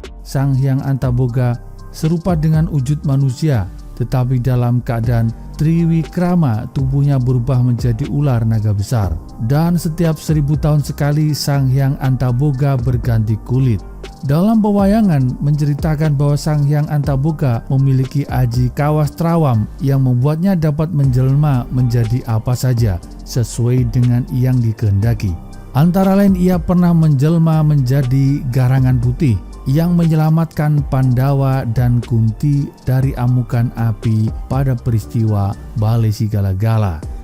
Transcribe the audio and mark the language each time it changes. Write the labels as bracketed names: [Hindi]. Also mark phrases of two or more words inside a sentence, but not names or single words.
[Indonesian] Sang Hyang Antaboga serupa dengan wujud manusia, tetapi dalam keadaan triwikrama tubuhnya berubah menjadi ular naga besar. Dan setiap 1000 tahun sekali Sang Hyang Antaboga berganti kulit. Dalam pewayangan menceritakan bahwa Sang Hyang Antaboga memiliki aji kawas trawam yang membuatnya dapat menjelma menjadi apa saja sesuai dengan yang dikehendaki. Antara lain ia pernah menjelma menjadi garangan putih yang menyelamatkan Pandawa dan Kunti dari amukan api pada peristiwa Bale Sigala-gala.